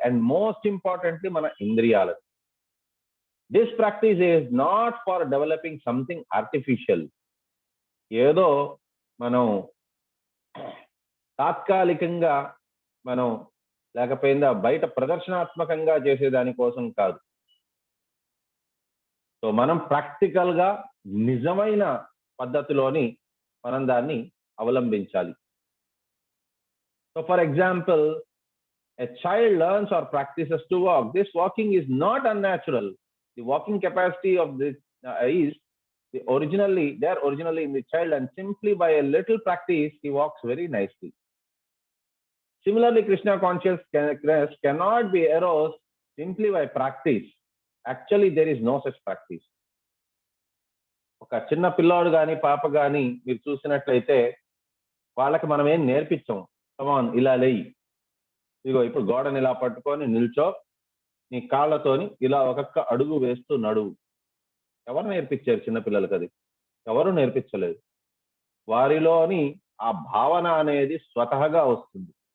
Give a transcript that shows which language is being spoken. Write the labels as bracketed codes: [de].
[en] and most importantly [te] మన ఇంద్రియాలని. [en] this practice is not for developing something artificial, [te] ఏదో మనం తాత్కాలికంగా మనం లేకపోయిందా బయట ప్రదర్శనాత్మకంగా చేసేదాని కోసం కాదు. సో మనం ప్రాక్టికల్ గా నిజమైన పద్ధతిలోని మనం దాన్ని అవలంబించాలి. [en] So for example, a child learns or practices to walk. This walking is not unnatural. The walking capacity of this is originally in the child, and simply by a little practice he walks very nicely. Similarly, Krishna consciousness cannot be aroused simply by practice. Actually, there is no such practice. [te] ఒక చిన్న పిల్లాడు కానీ పాప కానీ మీరు చూసినట్లయితే వాళ్ళకి మనం ఏం నేర్పించాం. కమాన్, ఇలా లేయి, ఇగో ఇప్పుడు గోడని ఇలా పట్టుకొని నిల్చో, నీ కాళ్ళతోని ఇలా ఒక్కొక్క అడుగు వేస్తూ నడువు. ఎవరు నేర్పించారు చిన్నపిల్లలకి? అది ఎవరు నేర్పించలేదు. వారిలోని ఆ భావన అనేది స్వతహగా వస్తుంది.